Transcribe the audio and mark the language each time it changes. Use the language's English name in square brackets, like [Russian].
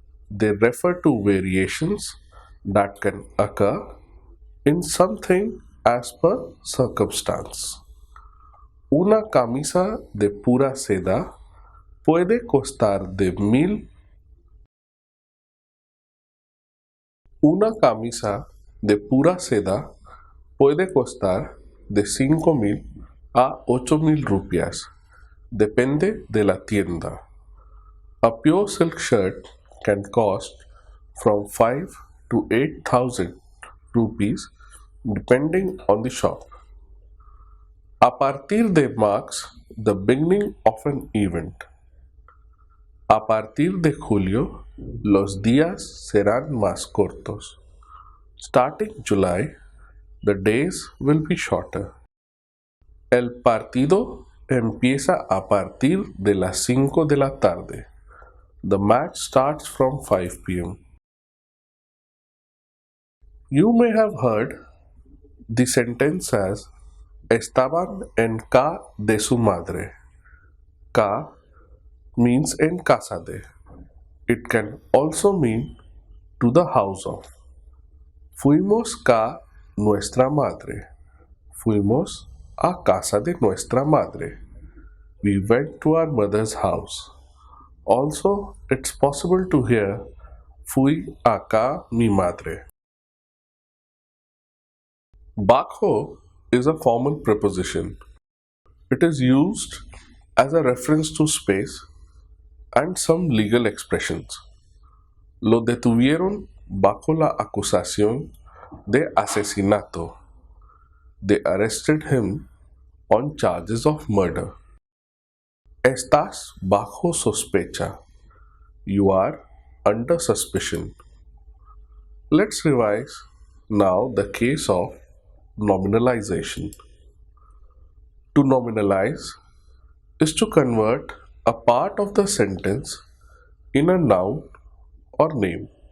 [English] They refer to variations that can occur in something as per circumstance. [Spanish] Una camisa de pura seda puede costar de 1,000. Una camisa de pura seda puede costar de 5,000 a 8,000 rupias. Depende de la tienda. [English] A pure silk shirt can cost from 5 to 8,000 rupees depending on the shop. A partir de marks the beginning of an event. [Spanish] A partir de julio, los días serán más cortos. [English] Starting July, the days will be shorter. [Spanish] El partido empieza a partir de las 5 de la tarde. [English] The match starts from 5 p.m. You may have heard the sentence as [Spanish] estaban en ca de su madre. [English] Ca means en casa de. It can also mean to the house of. [Spanish] Fuimos ca nuestra madre. Fuimos a casa de nuestra madre. [English] We went to our mother's house. Also, it's possible to hear [Spanish] fui a ca mi madre. [English] Bajo is a formal preposition. It is used as a reference to space and some legal expressions. [Spanish] Lo detuvieron bajo la acusación de asesinato. [English] They arrested him on charges of murder. [Spanish] Estás bajo sospecha. [English] You are under suspicion. Let's revise now the case of Nominalization. To nominalize is to convert a part of the sentence in a noun or name.